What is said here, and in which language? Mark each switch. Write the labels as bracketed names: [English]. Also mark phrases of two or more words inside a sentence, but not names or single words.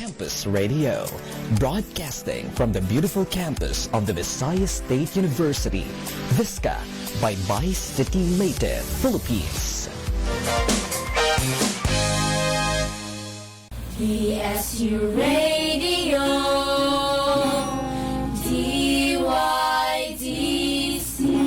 [English] Campus Radio, broadcasting from the beautiful campus of the Visayas State University, Visca, Baybay City, Leyte, Philippines. PSU Radio, DYDC.